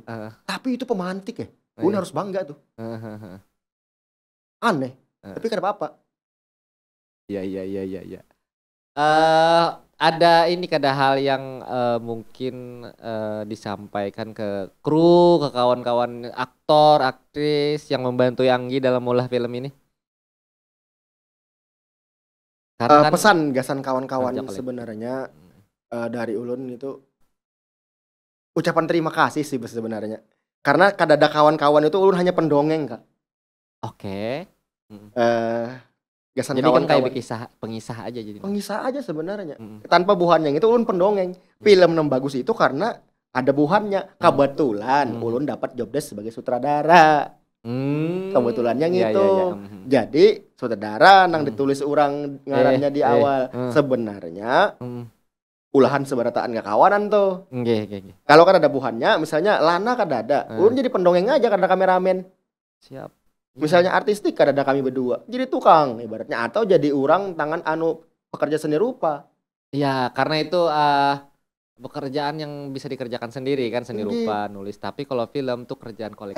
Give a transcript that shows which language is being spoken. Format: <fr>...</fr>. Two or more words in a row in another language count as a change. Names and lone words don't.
<id>Tapi itu pemantik ya. Ulun harus bangga tuh. Aneh. Tapi kan apa-apa. Iya. Ada hal yang mungkin disampaikan ke kru, ke kawan-kawan aktor, aktris yang membantu Anggi dalam olah film ini? Karena pesan gasan kawan-kawan sebenarnya dari ulun itu ucapan terima kasih sih sebenarnya. Karena kadada kawan-kawan itu ulun hanya pendongeng, Kak. Oke. Gasan jadi kawan-kawan. Kan kayak pengisah aja jadi. Pengisah aja sebenarnya. Tanpa buhannya itu ulun pendongeng. Film yang bagus itu karena ada buhannya. Kebetulan ulun dapat job desk sebagai sutradara. Kebetulannya gitu. Jadi sutradara nang ditulis orang ngarannya di awal. Sebenarnya ulahan seberataan gak kawanan tuh. Kalau kan ada buhannya, misalnya Lana kan ada. Ulun jadi pendongeng aja karena kameramen. Siap. Misalnya artistik kan ada kami berdua. Jadi tukang ibaratnya atau jadi orang tangan pekerja seni rupa. Iya, karena itu pekerjaan yang bisa dikerjakan sendiri kan, seni rupa, nulis. Tapi kalau film tuh kerjaan kolektif.</id>